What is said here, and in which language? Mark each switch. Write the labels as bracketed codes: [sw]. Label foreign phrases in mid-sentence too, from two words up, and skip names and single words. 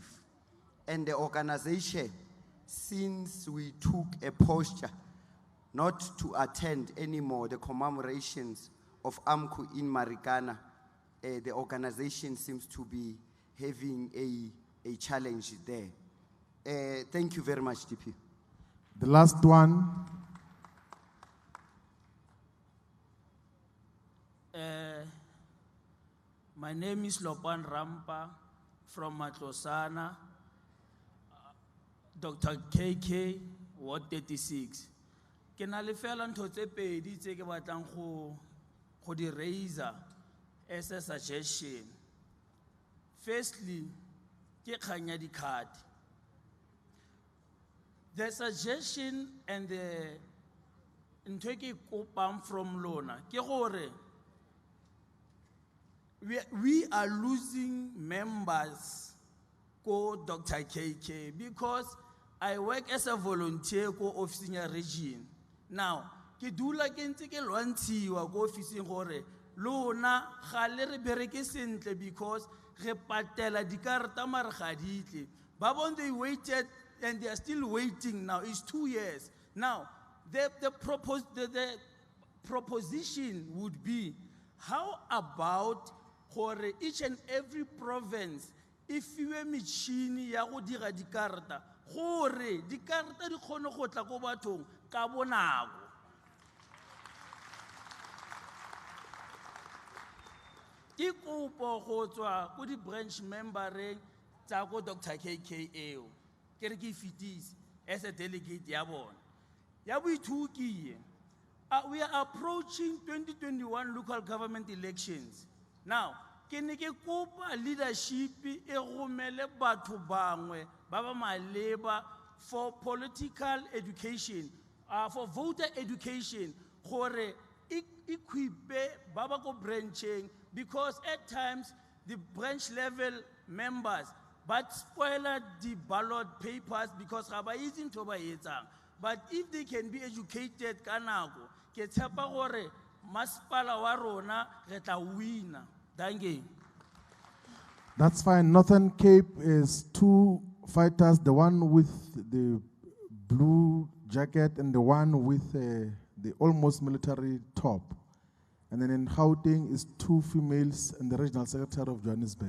[en] And the organization, since we took a posture not to attend anymore the commemorations of AMCU in Marikana, the organization seems to be having a challenge there. Thank you very much, DP. The last one. My name is Lopan Rampa from Matlosana, Dr. [tn] KK, Ward 36. Ke na le fela ntho tse pedi tse ke batlang go di raise [en] as a suggestion. Firstly, [tn] ke kganya di-card. [en] The suggestion and the [tn] ntho ke kopang [en] from [tn] lona ke gore [en] we are losing members ko Dr. KK because I work as a volunteer ko officing a region. [tn] Now, ke dula ke ntse ke lwantshiwa ko officing gore lona ga le re bereke sentle because re patela dikarata mare ga ditle. [en] Ba bone they waited and they are still waiting now. It's 2 years. Now, the proposition would be, how about for each and every province, if you have machine [tn] ya go dira dikarata, gore dikarata di kgone go tla go bathong ka bonako. Ke kopo go tswa go di branch membereng tsa go Dr. KK eo. Ke re ke fitise [en] as a delegate [tn] ya bona. Ya boithuki, [en] we are approaching 2021 local government elections. Now, [tn] ke ne ke kopa leadership e romele batho bangwe ba ba maleba [en] for political education, for voter education, [tn] gore equipe baba go branching, [en] because at times the branch level members but spoiler the ballot papers because [tn] ga ba itse ntho ba e etsang. [en] But if they can be educated [tn] ka nako, ke tshepa gore masepala wa rona re tla wina. [en] Thank you. That's fine. Northern Cape is two fighters, the one with the blue jacket and the one with the almost military top. And then in Gauteng is two females and the regional secretary of Johannesburg.